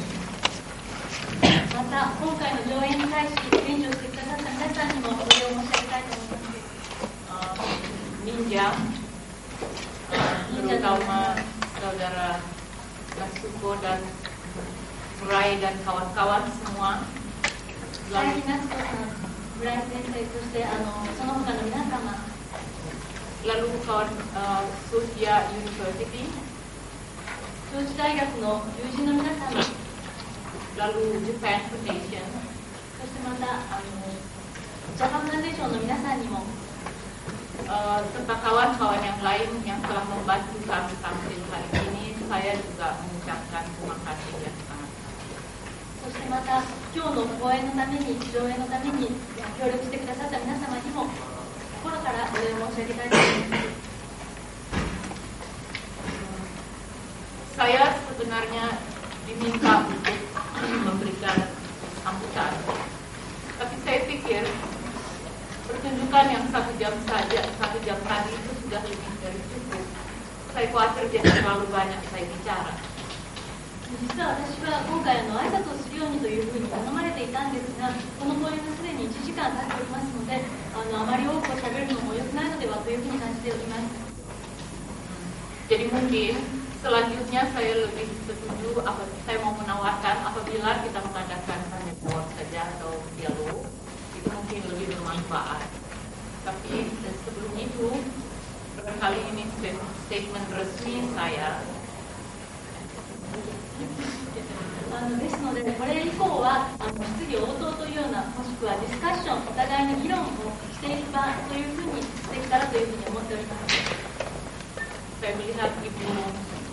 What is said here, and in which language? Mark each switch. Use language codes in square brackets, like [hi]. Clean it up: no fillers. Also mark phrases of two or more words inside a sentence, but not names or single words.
[ja] また今回の上演に対し援助してくださった皆さんにもお礼を申し上げたいと思います。 Ninja, [id] terutama saudara Natsuko dan Murai dan kawan-kawan semua. [ja] 佐伯夏子さん、村井先生、そしてその他の皆様、 [id] lalu kawan Sofia University, [ja] 上智大学の友人の皆様、 [id] lalu Japan Foundation, [ja] そしてまたジャパンファンデーションの皆さんにも [id] serta kawan-kawan yang lain yang telah membantu kami tampil hari ini, saya juga mengucapkan terima kasih yang sangat. [ja] そしてまた今日の講演のために、上演のために協力してくださった皆様にも心からお礼を申し上げたいと思います。 [id] Saya sebenarnya diminta untuk memberikan sambutan, tapi saya pikir pertunjukan yang 1 jam saja, 1 jam tadi itu sudah lebih dari cukup. Saya khawatir jadi terlalu banyak saya bicara. [ja] 実は私は今回挨拶をするようにというふうに頼まれていたんですが、この講演がすでに1時間経っておりますので、あまり多く喋るのも良くないのではというふうに感じております。 [id] Jadi mungkin selanjutnya saya lebih setuju, saya mau menawarkan apabila kita mengadakan tanya jawab saja atau dialog, itu mungkin lebih bermanfaat. Tapi sebelum itu, barangkali ini statement resmi saya. [ja] ですので、これ以降は質疑応答というような、もしくはディスカッション、お互いの議論をしていく場というふうにできたらというふうに思っております。 [id] Saya melihat Ibu